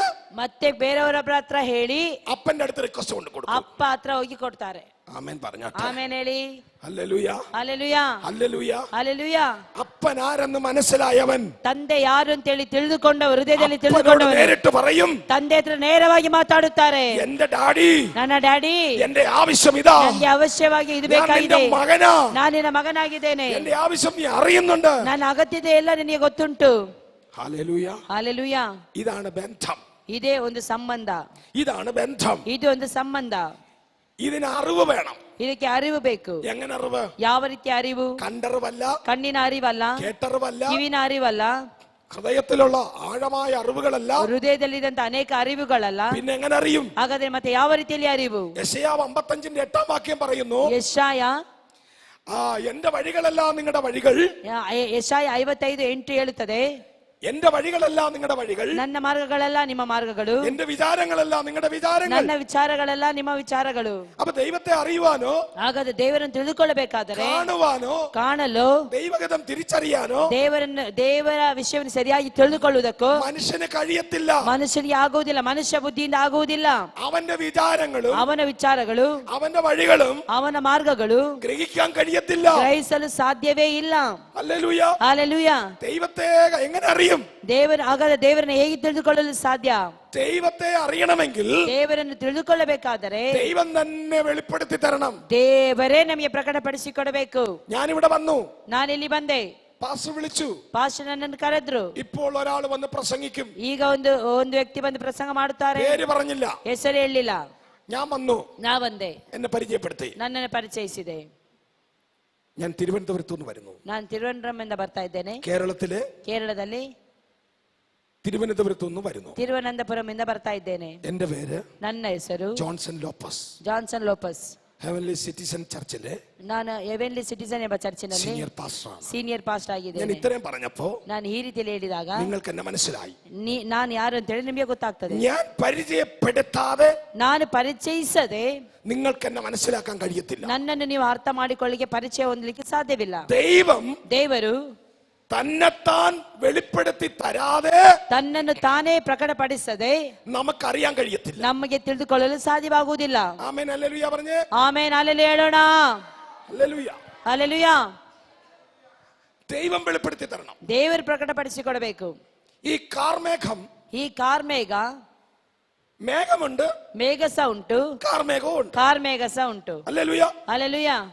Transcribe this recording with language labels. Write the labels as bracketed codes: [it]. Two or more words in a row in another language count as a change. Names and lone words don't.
[kn] ಮತ್ತೆ ಬೇರೆಯವರೊಬ್ಬರ ಹತ್ರ ಹೇಳಿ [ml] അപ്പന്റെ അടുത്ത് റിക്വസ്റ്റ് കൊണ്ട് കൊടുക്കും. [kn] ಅಪ್ಪ ಹತ್ರ ಹೋಗಿ ಕೊಡ್ತಾರೆ. [ml] ആമേൻ പറഞ്ഞാട്ടെ. [kn] ಆಮೇಲೆ ಹೇಳಿ. [ml] ഹല്ലേലൂയ, [kn] ಹಲ್ಲೆಲೂಯಾ, [ml] ഹല്ലേലൂയ. [kn] ಹಲ್ಲೆಲೂಯಾ. [ml] അപ്പൻ ആരെന്ന് മനസ്സിലായവൻ [kn] ತಂದೆ ಯಾರು ಅಂತ ಹೇಳಿ ತಿಳಿದುಕೊಂಡವರು, ಹೃದಯದಲ್ಲಿ [ml] അപ്പനോട് [kn] ತಿಳಿದುಕೊಂಡವರು [ml] നേരിട്ട് പറയും, [kn] ತಂದೆ ಹತ್ರ ನೇರವಾಗಿ ಮಾತಾಡುತ್ತಾರೆ. [ml] എന്റെ ഡാഡി, [kn] ನನ್ನ ಡ್ಯಾಡಿ, [ml] എന്റെ ആവശ്യം ഇതാ, [kn] ನನಗೆ ಅವಶ್ಯವಾಗಿ ಇದು [ml] ഞാൻ നിന്റെ [kn] ಬೇಕಾಗಿದೆ, [ml] മകനാ, [kn] ನಾನು ನಿನ್ನ ಮಗನಾಗಿದ್ದೇನೆ, [ml] എന്റെ ആവശ്യം നീ അറിയുന്നുണ്ട്. [kn] ನನ್ನ ಅಗತ್ಯತೆ ಎಲ್ಲ ನಿನಗೆ ಗೊತ್ತುಂಟು. [ml] ഹല്ലേലൂയ. [kn] ಹಲ್ಲೆಲೂಯಾ. [ml] ഇതാണ് ബന്ധം, [kn] ಇದೇ ಒಂದು ಸಂಬಂಧ, [ml] ഇതാണ് ബന്ധം. [kn] ಇದು ಒಂದು ಸಂಬಂಧ. [ml] ഇതിന് അറിവ് വേണം. [kn] ಇದಕ್ಕೆ ಅರಿವು ಬೇಕು. [ml] എങ്ങനെ അറിവ്? [kn] ಯಾವ ರೀತಿಯ ಅರಿವು? [ml] കണ്ടറിവല്ല, [kn] ಕಣ್ಣಿನ ಅರಿವಲ್ಲ, [ml] കേട്ടറിവല്ല, [kn] ಕಿವಿನ ಅರಿವಲ್ಲ, [ml] ഹൃദയത്തിലുള്ള ആഴമായ അറിവുകളല്ല. [kn] ಹೃದಯದಲ್ಲಿದ್ದಂತ ಅನೇಕ ಅರಿವುಗಳಲ್ಲ. [ml] പിന്നെ എങ്ങനെ അറിയും? [kn] ಹಾಗಾದ್ರೆ ಮತ್ತೆ ಯಾವ ರೀತಿಯಲ್ಲಿ ಅರಿವು? [ml] യെശയ്യാവ് 55:8 പറയുന്നു, [kn] ಯೆಶಾಯ [ml] എന്റെ വഴികളെല്ലാം നിങ്ങളുടെ വഴികൾ, [kn] ಯೆಶಾಯ 55:8 ಹೇಳುತ್ತದೆ, [ml] എന്റെ വഴികളെല്ലാം നിങ്ങളുടെ വഴികൾ, [kn] ನನ್ನ ಮಾರ್ಗಗಳೆಲ್ಲ ನಿಮ್ಮ ಮಾರ್ಗಗಳು, [ml] എന്റെ വിചാരങ്ങളെല്ലാം നിങ്ങളുടെ വിചാരങ്ങൾ. [kn] ನನ್ನ ವಿಚಾರಗಳೆಲ್ಲ ನಿಮ್ಮ ವಿಚಾರಗಳು. [ml] അപ്പൊ ദൈവത്തെ അറിയുവാനോ, [kn] ಹಾಗಾದ್ರೆ ದೇವರನ್ನು ತಿಳಿದುಕೊಳ್ಳಬೇಕಾದರೆ, [ml] കാണുവാനೋ, [kn] ಕಾಣಲು, [ml] ദൈവഗതം തിരിച്ചറിയാനോ [kn] ದೇವರ ವಿಷಯವನ್ನು ಸರಿಯಾಗಿ ತಿಳಿದುಕೊಳ್ಳುವುದಕ್ಕೂ [ml] മനുഷ്യന് കഴിയത്തില്ല. [kn] ಮನುಷ್ಯನಿಗೆ ಆಗುವುದಿಲ್ಲ, ಮನುಷ್ಯ ಬುದ್ಧಿಯಿಂದ ಆಗುವುದಿಲ್ಲ. [ml] അവന്റെ വിചാരങ്ങളും [kn] ಅವನ ವಿಚಾರಗಳು, [ml] അവന്റെ വഴികളും [kn] ಅವನ ಮಾರ್ಗಗಳು [ml] ഗ്രഹിക്കാൻ കഴിയത്തില്ല. [kn] ಗ್ರಹಿಸಲು ಸಾಧ್ಯವೇ ಇಲ್ಲ. [ml] ഹല്ലേലൂയ. [en] Hallelujah. [ml] ദൈവത്തെ എങ്ങനെ അറിയും? [kn] ಹಾಗಾದ್ರೆ ದೇವರನ್ನ ಹೇಗೆ ತಿಳಿದುಕೊಳ್ಳಲು ಸಾಧ್ಯ? [ml] ദൈവത്തെ അറിയണമെങ്കിൽ [kn] ದೇವರನ್ನು ತಿಳಿದುಕೊಳ್ಳಬೇಕಾದರೆ [ml] ദൈവം തന്നെ വെളിപ്പെടുത്തി തരണം. [kn] ದೇವರೇ ನಮಗೆ ಪ್ರಕಟಪಡಿಸಿಕೊಡಬೇಕು. [ml] ഞാനിവിടെ വന്നു, [kn] ನಾನು ಇಲ್ಲಿ ಬಂದೆ, [ml] പാസ്റ്റർ വിളിച്ചു, [kn] ಪಾಸ್ಟರ್ ನನ್ನನ್ನು ಕರೆದ್ರು. [ml] ഇപ്പോൾ ഒരാൾ വന്ന് പ്രസംഗിക്കും. [kn] ಈಗ ಒಂದು ವ್ಯಕ್ತಿ ಬಂದು ಪ್ರಸಂಗ ಮಾಡುತ್ತಾರೆ, [ml] പേര് പറഞ്ഞില്ല, [kn] ಹೆಸರು ಹೇಳಲಿಲ್ಲ. [ml] ഞാൻ വന്നു, [kn] ನಾ ಬಂದೆ, [ml] എന്നെ പരിചയപ്പെടുത്തി. [kn] ನನ್ನನ್ನು ಪರಿಚಯಿಸಿದೆ. [ml] ഞാൻ തിരുവനന്തപുരത്തു നിന്ന് വരുന്നു. [kn] ನಾನು ತಿರುವನಂತಪುರದಿಂದ ಬರ್ತಾ ಇದ್ದೇನೆ. ಕೇರಳದಲ್ಲಿ [ml] തിരുവനന്തപുരത്തു നിന്ന് വരുന്നു. [kn] ತಿರುವನಂತಪುರದಿಂದ ಬರ್ತಾ ಇದ್ದೇನೆ. [ml] എന്റെ പേര്, [kn] ನನ್ನ ಹೆಸರು [ml] ജോൺസൺ ലോപ്പസ്. [kn] ಜಾನ್ಸನ್ ಲೋಪಸ್. [ml] ഹെവൻലി സിറ്റിസൺ ചർച്ചിലെ [kn] ನಾನು ಹೆವೆನ್ಲಿ ಸಿಟಿಸನ್ ಎಂಬ ಚರ್ಚಿನಲ್ಲಿ [en] senior pastor [ml] ആണ്. [en] senior pastor [ml] ഞാൻ [kn] ಆಗಿದ್ದೇನೆ. [ml] ഇത്രയും പറഞ്ഞപ്പോ [kn] ನಾನು ಈ ರೀತಿಯಲ್ಲಿ ಹೇಳಿದಾಗ [ml] നിങ്ങൾക്ക് എന്നെ മനസ്സിലായി. [kn] ನಾನು ಯಾರು ಅಂತ ಹೇಳಿ ನಿಮಗೆ ಗೊತ್ತಾಗ್ತದೆ. [ml] ഞാൻ പരിചയപ്പെടുത്താതെ [kn] ನಾನು ಪರಿಚಯಿಸದೆ [ml] നിങ്ങൾക്ക് എന്നെ മനസ്സിലാക്കാൻ കഴിയത്തില്ല. [kn] ನನ್ನನ್ನು ನೀವು ಅರ್ಥ ಮಾಡಿಕೊಳ್ಳಿಕ್ಕೆ ಪರಿಚಯ ಹೊಂದಲಿಕ್ಕೆ ಸಾಧ್ಯವಿಲ್ಲ. ದೇವರು [ml] തന്നെത്താൻ വെളിപ്പെടുത്തി തരാതെ [kn] ತನ್ನನ್ನು ತಾನೇ ಪ್ರಕಟಪಡಿಸದೆ [ml] നമുക്കറിയാൻ കഴിയത്തില്ല. [kn] ನಮಗೆ ತಿಳಿದುಕೊಳ್ಳಲು ಸಾಧ್ಯವಾಗುವುದಿಲ್ಲ. [ml] ആമേൻ ഹല്ലേലൂയ പറഞ്ഞേ. [kn] ಆಮೆನ್ ಹಲ್ಲೆಲೂಯಾ ಹೇಳೋಣ. [ml] ഹല്ലേലൂയ. [kn] ಹಲ್ಲೆಲೂಯಾ. [ml] ദൈവം വെളിപ്പെടുത്തി തരണം. [kn] ದೇವರು ಪ್ರಕಟಪಡಿಸಿಕೊಡಬೇಕು. [ml] ഈ കാർമേഘം, [kn] ಈ ಕಾರ್ಮೇಘ, [ml] മേഘമുണ്ട്, [kn] ಮೇಘಸ ಉಂಟು, [ml] കാർമേഘവും ഉണ്ട്. [kn] ಕಾರ್ಮೇಘಸ ಉಂಟು. [ml] ഹല്ലേലൂയ. [kn] ಹಲ್ಲೆಲೂಯಾ.